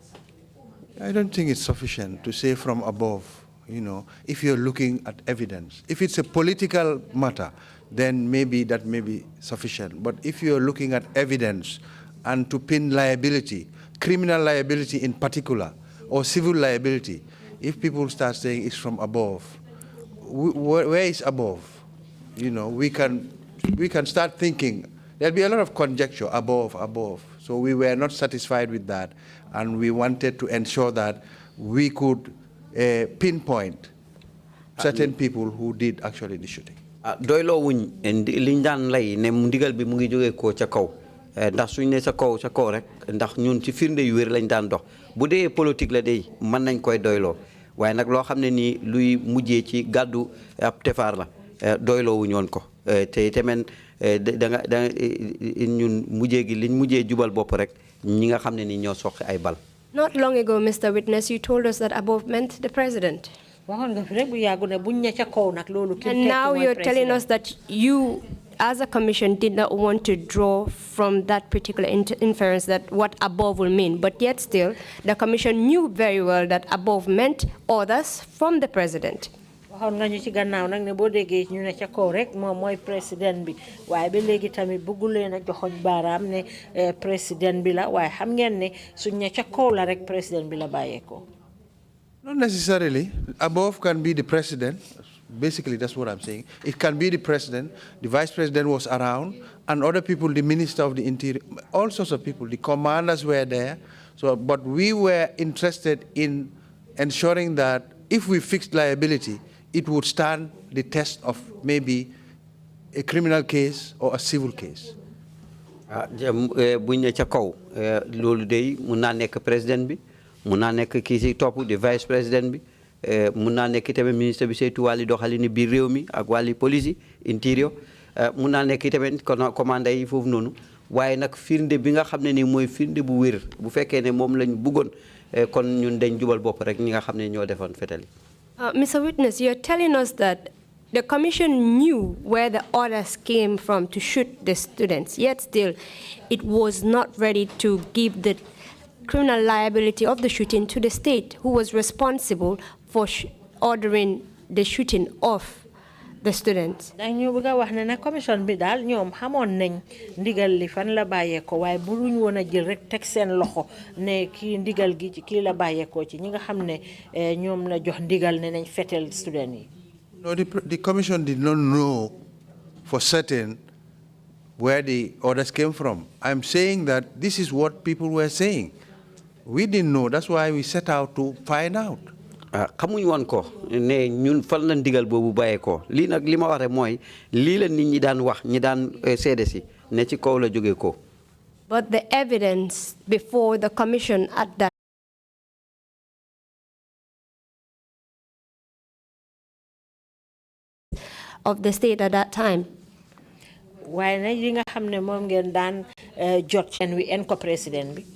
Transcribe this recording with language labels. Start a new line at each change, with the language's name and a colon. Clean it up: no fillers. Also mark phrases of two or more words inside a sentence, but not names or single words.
English: I don't think it's sufficient to say from above, if you're looking at evidence. If it's a political matter, then maybe that may be sufficient. But if you're looking at evidence and to pin liability, criminal liability in particular, or civil liability, if people start saying it's from above, where is above? We can start thinking. There'll be a lot of conjecture, above. So we were not satisfied with that, and we wanted to ensure that we could pinpoint certain people who did actually the shooting.
Wolof: Doylo wuñ liñ daan lay ne ndigal bi mu ngi jógee ko ca kaw ndax suñ ne sa kaw rek ndax ñun ci firnde yu wér lañ daan dox bu dee politique la day mën nañ koy doyloo waaye nag loo xam ne nii luy mujjee ci gàddu ab tefaar la doyloo wuñ woon ko te tamit da ñun mujjee gi liñ mujjee jubal bopp rek ñi nga xam ne nii ñoo soqi ay bal.
English: Not long ago, Mr. Witness, you told us that above meant the president. And now you're telling us that you, as a commission, did not want to draw from that particular inference that what above will mean. But yet still, the commission knew very well that above meant orders from the president.
Wolof: Waxoon nga ñu ci gannaaw nag ne boo déggee ñu ne ca kaw rek moom mooy président bi waaye ba léegi tamit bëggu leen a joxoñ baaraam ne président bi la waaye xam ngeen ne suñ ne ca kaw la rek président bi la bàyyeekoo.
English: Not necessarily. Above can be the president. Basically, that's what I'm saying. It can be the president. The vice president was around, and other people, the minister of the interior, all sorts of people. The commanders were there. So, but we were interested in ensuring that if we fixed liability, it would stand the test of maybe a criminal case or a civil case.
Wolof: Buñ ne ca kaw loolu day mun naa nekk président bi mun naa nekk kii si topp di
French: vice président
Wolof: bi mun naa nekk tamit ministre bi saytu wàlli doxalini biir réew mi ak wàlli
English: police interior
Wolof: mun naa nekk tamit commandant yi foofu noonu waaye nag firnde bi nga xam ne ni mooy firnde bu wér bu fekkee ne moom lañ bëggoon kon ñun dañ jubal bopp rek ñi nga xam ne ñoo defoon fetali.
English: Mr. Witness, you're telling us that the commission knew where the orders came from to shoot the students, yet still it was not ready to give the criminal liability of the shooting to the state, who was responsible for ordering the shooting of the students.
Wolof: Dañu bëgg wax ne commission bi daal ñoom xamoon nañ ndigal li fan la bàyyeekoo waaye buruñ woon a jël rek teg seen loxo ne kii ndigal gi ci kii la bàyyeekoo ci ñi nga xam ne ñoom la jox ndigal ne nañ fetel student yi.
English: No, the commission did not know for certain where the orders came from. I'm saying that this is what people were saying. We didn't know. That's why we set out to find out.
Wolof: Xamuñ woon ko ne ñun fan la ndigal boobu bàyyeekoo lii nag li ma wax rek mooy lii la nit ñi daan wax ñi daan seede si ne ci kaw la jógee ko.
English: But the evidence before the commission at that of the state at that time.
Wolof: Waaye nag li nga xam ne moom ngeen daan jot
English: and we
Wolof: en ko président bi.